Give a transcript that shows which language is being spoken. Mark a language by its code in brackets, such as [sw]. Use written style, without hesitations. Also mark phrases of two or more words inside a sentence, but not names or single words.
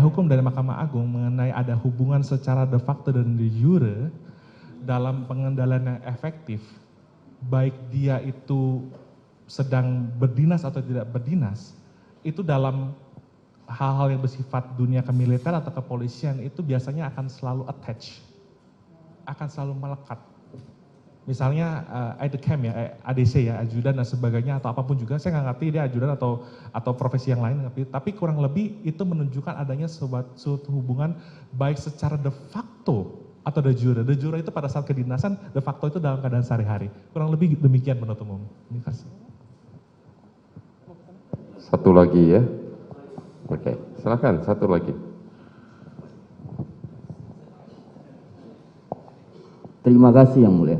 [id] hukum dari Mahkamah Agung mengenai ada hubungan secara [la] de facto [id] dan [la] de jure [id] dalam pengendalian yang efektif, baik dia itu sedang berdinas atau tidak berdinas, itu dalam hal-hal yang bersifat dunia kemiliter atau kepolisian itu biasanya akan selalu attach, akan selalu melekat. Misalnya ADCAM ya, ADC ya, ajudan dan sebagainya atau apapun juga, saya nggak ngerti dia ajudan atau profesi yang lain, tapi kurang lebih itu menunjukkan adanya suatu hubungan baik secara [la] de facto [id] atau [la] de jure. De jure [id] itu pada saat kedinasan, [la] de facto [id] itu dalam keadaan sehari-hari. Kurang lebih demikian penuntut umum. Terima kasih. Satu lagi ya. Oke, silakan satu lagi. Terima kasih Yang Mulia.